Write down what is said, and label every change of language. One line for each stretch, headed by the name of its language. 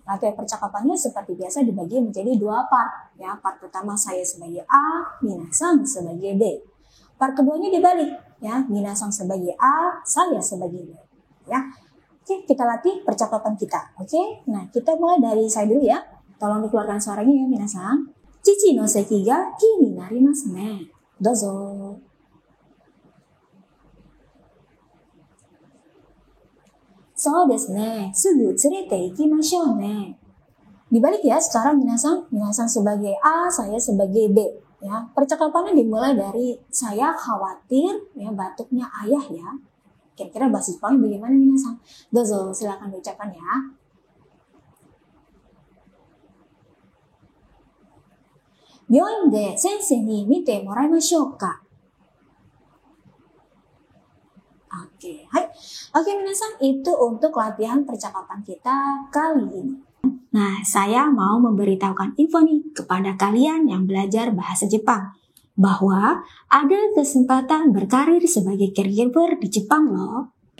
Indonesian: Latihan percakapannya seperti biasa dibagi menjadi dua part ya. Part pertama saya sebagai A, minasan sebagai B. Part keduanya dibalik ya, minasan sebagai A, saya sebagai B. Ya. Oke, kita latih percakapan kita. Oke, nah kita mulai dari saya dulu ya. Tolong dikeluarkan suaranya ya minasan.
Japanese: 父の席が気になりますね。どうぞ。そうですね。すぐ連れて行きましょうね。
Indonesian: Dibalik ya, sekarang minasan sebagai A, saya sebagai B. Ya, percakapannya dimulai dari saya khawatir, ya batuknya ayah ya. Kira-kira bahasa Jepang bagaimana minasan? Dozo, silakan diucapkan ya.
Japanese: 病院で先生に見てもらいましょうか。
Indonesian: Oke, hai. Oke, minasan, itu untuk latihan percakapan kita kali ini. Nah, saya mau memberitahukan info nih kepada kalian yang belajar bahasa Jepang. Bahwa ada kesempatan berkarir sebagai caregiver di Jepang loh.